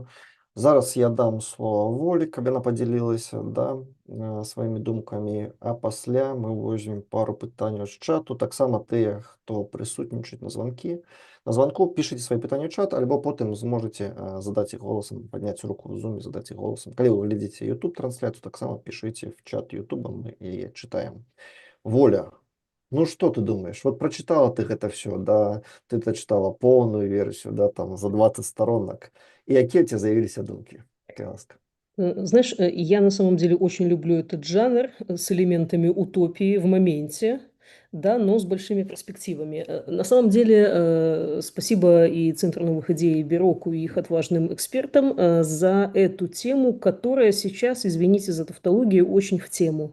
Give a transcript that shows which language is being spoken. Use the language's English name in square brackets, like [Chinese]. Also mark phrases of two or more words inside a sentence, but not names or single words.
[Belarusian] Зараз я дам слова Волі, каб яна падзялілася сваімі думкамі, а пасля мы возьмем пару пытанняў з чату. Таксама тыя, хто прысутнічаюць на званку, пішыце свае пытанні ў чат, альбо потым зможаце задаць іх голасам, падняць руку ў зуме, задаць іх голасам. Калі вы глядзіце YouTube-трансляцыю, таксама пішыце в чат YouTube, мы яе чытаем. Воля, [Russian] ну что ты думаешь? Вот прочитала ты [Belarusian] гэта все, да, ты дачытала поўную версію, да, там за 20 сторонак. І якія ў цябе з'явіліся думкі? Калі ласка. [Russian] Знаешь, я на самом деле очень люблю этот жанр с элементами утопии в моменте, да, но с большими перспективами. На самом деле, спасибо и Центру новых идей, и Бероку, и их отважным экспертам за эту тему, которая сейчас, извините за тавтологию, очень в тему.